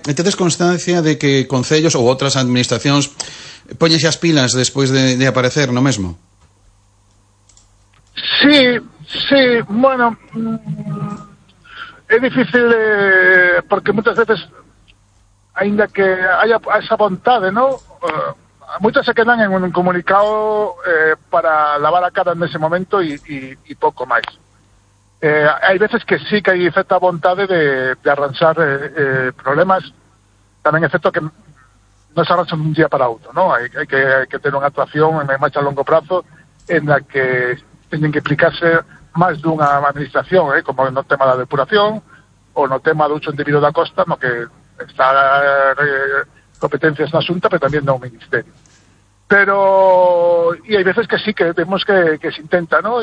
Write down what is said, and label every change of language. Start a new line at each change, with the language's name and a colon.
Galician: Tedes constancia de que concellos ou outras administracións poñese as pilas despois de aparecer no mesmo?
Spanish: Sí. Sí, bueno, es difícil porque muchas veces, ainda que haya esa voluntad, ¿no? Muchas se quedan en un comunicado para lavar la cara en ese momento y poco más. Hay veces que sí que hay cierta voluntad de arranchar problemas, también es cierto que no se arranchan de un día para otro, ¿no? Hay que tener una actuación en marcha a largo plazo en la que tienen que explicarse
Galician: máis dunha administración, como no tema da depuración ou no tema do uso indebido da costa, no que está competencias na Xunta, pero tamén no Ministerio. Pero, e hai veces que sí, que vemos que se intenta, ¿no?